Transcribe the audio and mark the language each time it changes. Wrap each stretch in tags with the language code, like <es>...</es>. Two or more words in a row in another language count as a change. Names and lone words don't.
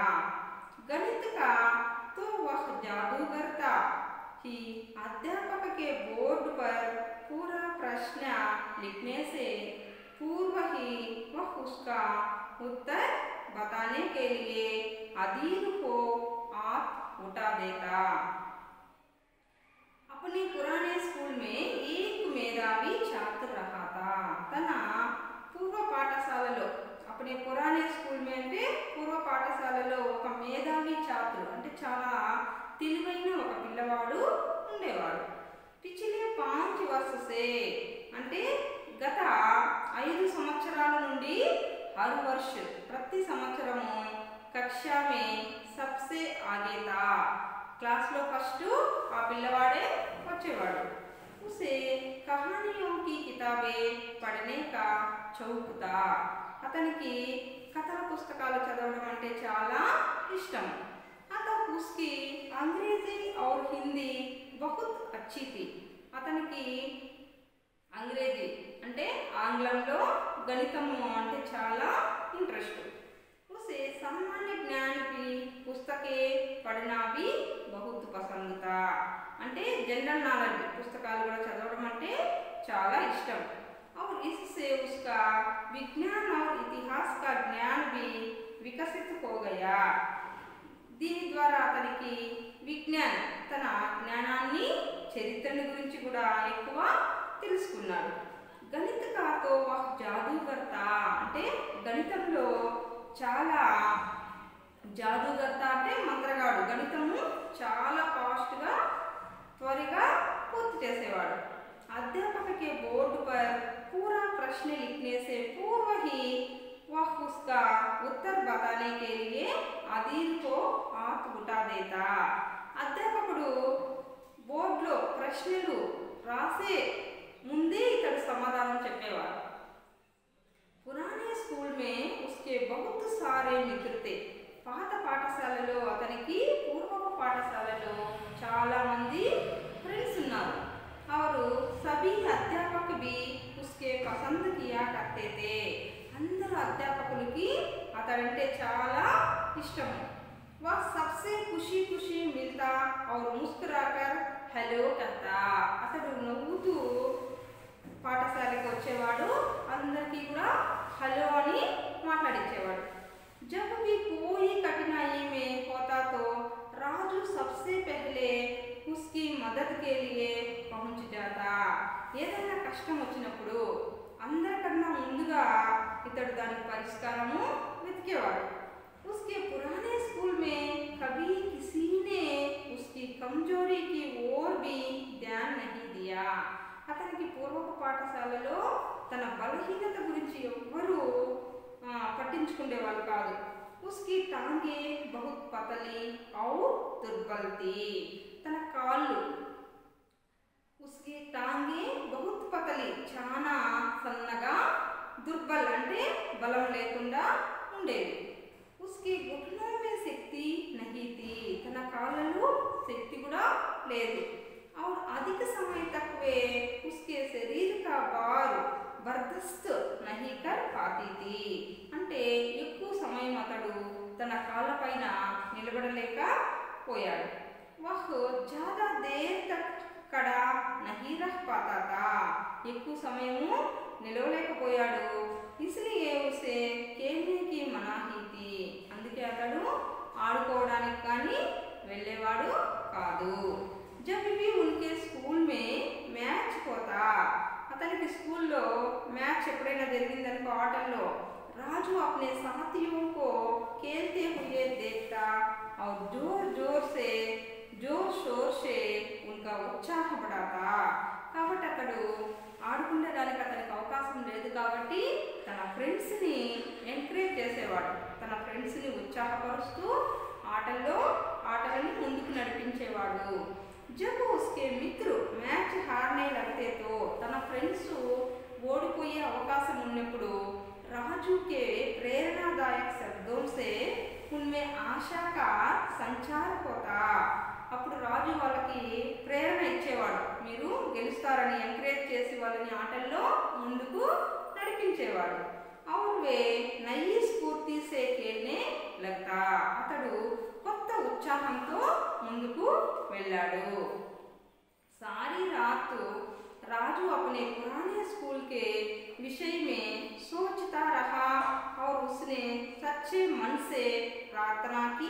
<hi>गणित का तो वह जादूगर था कि अध्यापक के बोर्ड पर पूरा प्रश्न लिखने से पूर्व ही वह उसका उत्तर बताने के लिए अधीर को हाथ उठा देता. अपने पुराने स्कूल में एक मेधावी छात्र रहा था.</hi> <te>तन पूर्व पाठशाలలో</te> <hi>अपने पुराने स्कूल में</hi> <te>అంటే పూర్వ పాఠశాలలో ఒక మేధావి ఛాత్రు అంటే చాలా తెలివైన ఒక పిల్లవాడు ఉండేవాడు.</te> <hi>పిछले 5 वर्ष से</hi> <te>అంటే గత 5 సంవత్సరాల నుండి</te> <hi>हर वर्ष</hi> <te>ప్రతి సంవత్సరము</te> <hi>కక్షా में सबसे आगे था.</hi> <te>క్లాస్ లో ఫస్ట్ ఆ పిల్లవాడే వచ్చేవాడు.</te> <hi>उसे कहानियों की किताबें पढ़ने का शौक था.</hi> <te>అతనికి కథల పుస్తకాలు చదవడం అంటే చాలా ఇష్టం.</te> <hi>అతను उसकी अंग्रेजी और हिंदी बहुत अच्छी थी.</hi> <te>అతనికి అంగ్రేజీ అంటే ఆంగ్లంలో గణితము అంటే చాలా ఇంట్రెస్ట్.</te> <hi>उसे सामान्य ज्ञान की पुस्तकें पढ़ना भी बहुत पसंद था.</hi> <te>అంటే</te> <en>general knowledge</en> <te>పుస్తకాలు కూడా చదవడం అంటే చాలా ఇష్టం.</te> <hi>और इससे उसका विज्ञान और इतिहास का ज्ञान भी विकसित हो गया.</hi> <te>దీని ద్వారా అతనికి విజ్ఞాన్ తన జ్ఞానాన్ని చరిత్రను గురించి కూడా ఎక్కువ తెలుసుకున్నాడు.</te> <hi>गणित का तो वह जादूगर था</hi> <te>అంటే గణితంలో చాలా</te> <hi>जादूगर था</hi> <te>అంటే మంత్రగాడు. గణితము చాలా ఫాస్ట్గా త్వరగా పూర్తి చేసేవాడు.</te> <hi>अध्यापक के बोर्ड पर पूरा प्रश्न लिखने से पूर्व ही वह उसका उत्तर बताने के लिए अधीर को हाथ उठा देता.</hi> <te>అధ్యాపకుడు బోర్డులో ప్రశ్నలు రాసే ముందే ఇతడు సమాధానం చెప్పేవాడు.</te> <hi>पुराने स्कूल में उसके बहुत सारे मित्र थे.</hi> <te>పాత పాఠశాలలో అతనికి పూర్వపు పాఠశాలలో చాలా మంది ఫ్రెండ్స్ ఉన్నారు.</te> <hi>और सभी अध्यापक भी उसके पसंद किया करते थे.</hi> <te>అందరూ అధ్యాపకులకి అతడంటే చాలా ఇష్టం.</te> <hi>वह सबसे खुशी खुशी मिलता और मुस्कुराकर हेलो कहता.</hi> <te>అతడు నవ్వుతూ పాఠశాలకు వచ్చేవాడు. అందరికీ కూడా హలో అని మాట్లాడించేవాడు.</te> <hi>जब भी कोई कठिनाई में होता तो राजू सबसे पहले उसकी मदद के लिए पहुंच जाता.</hi> <te>ఏదైనా కష్టం వచ్చినప్పుడు అందరికన్నా ముందుగా ఇతడు దానికి పరిష్కారము వెతికేవాడు.</te> <hi>उसके पुराने स्कूल में कभी किसी ने उसकी उसकी कमजोरी की ओर भी ध्यान नहीं दिया।</hi> <te>అతనికి పూర్వపు పాఠశాలలో తన బలహీనత గురించి ఎవ్వరూ పట్టించుకునేవాళ్ళు కాదు.</te> <hi>उसकी टांगे बहुत पतली और दुर्बल थी.</hi> <te>తన కాళ్ళు</te> <hi>उसकी टांगे बहुत पतली</hi> <te>చాలా సన్నగా, దుర్బల్ అంటే బలం లేకుండా ఉండేవి.</te> <hi>उसकी घुटनों में शक्ति नहीं थी.</hi> <te>తన కాళ్ళలో శక్తి కూడా లేదు.</te> <hi>और अधिक समय तक वे उसके शरीर का भार बर्दाश्त नहीं कर पाती थी.</hi> <te>అంటే ఎక్కువ సమయం అతడు తన కాళ్ళపైన నిలబడలేకపోయాడు.</te> <hi>वह ज़्यादा देर तक खड़ा नहीं रह पाता था.</hi> <te>ఎక్కువ సమయము నిలవలేకపోయాడు.</te> <hi>इसलिए उसे खेलने की मनाही थी.</hi> <te>అందుకే అతడు ఆడుకోవడానికి కానీ వెళ్ళేవాడు కాదు.</te> <hi>जब भी उनके स्कूल में मैच होता,</hi> <te>అతనికి స్కూల్లో మ్యాచ్ ఎప్పుడైనా జరిగిందనుకో ఆటల్లో,</te> <hi>राजू अपने साथियों को खेलते हुए देखता और जोर शोर से उनका उत्साह बढ़ाता.</hi> <te>కాబట్టి అతడు ఆడుకునేదానికి అతనికి అవకాశం లేదు కాబట్టి తన ఫ్రెండ్స్ని ఎంకరేజ్ చేసేవాడు. తన ఫ్రెండ్స్ని ఉత్సాహపరుస్తూ ఆటలని ముందుకు నడిపించేవాడు.</te> <hi>जब उसके मित्र मैच हारने लगते तो</hi> <te>తన ఫ్రెండ్స్ ఓడిపోయే అవకాశం ఉన్నప్పుడు</te> <hi>राजू के प्रेरणादायक शब्दों से उनमें आशा का संचार होता.</hi> <te>అప్పుడు రాజు వాళ్ళకి ప్రేరణ ఇచ్చేవాడు. మీరు గెలుస్తారని ఎంకరేజ్ చేసి వాళ్ళని ఆటల్లో ముందుకు నడిపించేవాడు.</te> <hi>और वे नई स्फूर्ति से खेलने लगता.</hi> <te>అతడు కొత్త ఉత్సాహంతో ముందుకు వెళ్ళాడు.</te> <hi>सारी रात राजू अपने पुराने स्कूल के विषय में सोचता रहा और उसने सच्चे मन से प्रार्थना की.</hi>